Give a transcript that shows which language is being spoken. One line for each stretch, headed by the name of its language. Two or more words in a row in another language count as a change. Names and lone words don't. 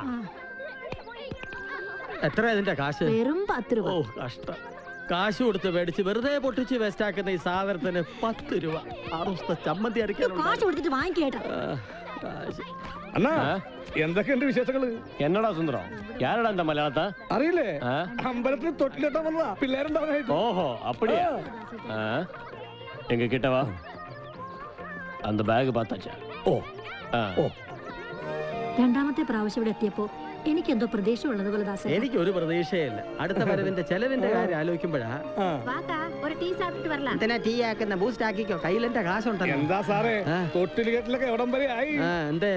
Malayalam: എത്ര ഇതിന്റെ കാശ്? വെറും 10 രൂപ. ഓ കഷ്ടം. കാശ് കൊടുത്ത് മേടിച്ച് വെറുതെ പൊട്ടിച്ച് വേസ്റ്റ് ആക്കുന്ന ഈ സാധനത്തിന് 10 രൂപ. 6 ദിവസത്തെ ചമ്മന്തി അരയ്ക്കാനുണ്ട്. കാശ് കൊടുത്തിട്ട് വാങ്ങിക്കേട്ടാ. അണ്ണാ, എന്തൊക്കെയുണ്ട് വിശേഷങ്ങള്? എന്നടാ സുന്ദരം,
Tamil: யாரடா இந்த மலையாளத்தை?
Malayalam: അറിയില്ലേ? അമ്പലത്തിൽ തൊട്ടിലെത്താൻ വന്നതാ പിള്ളേരുണ്ടാവാനായിട്ട്.
Tamil: ஓஹோ, அப்படியா? எங்க கிட்ட வா. அந்த பேக் பார்த்தாச்சா? ഓ ஓ.
Malayalam: രണ്ടാമത്തെ പ്രാവശ്യം ഇവിടെ എത്തിയപ്പോ എനിക്കെന്തോ പ്രതീക്ഷ ഉള്ളതുപോലെ ദാസേ. എനിക്കൊരു പ്രതീക്ഷയില്ല. അടുത്ത വരവിന്റെ ചെലവിന്റെ കാര്യം ആലോചിക്കുമ്പോഴാ.
Tamil: ஒரு டீ சாப்பிட்டு வரலாம்.
Malayalam: എന്തിനാ ടീ ആക്കുന്ന? ബൂസ്റ്റ് ആക്കിക്കോ, കയ്യിലെന്റെ കാശുണ്ടല്ലോ. എന്താ സാറേ, തൊട്ടിലുകെട്ടിലൊക്കെ എവിടം വരെ ആയി? എന്തേ?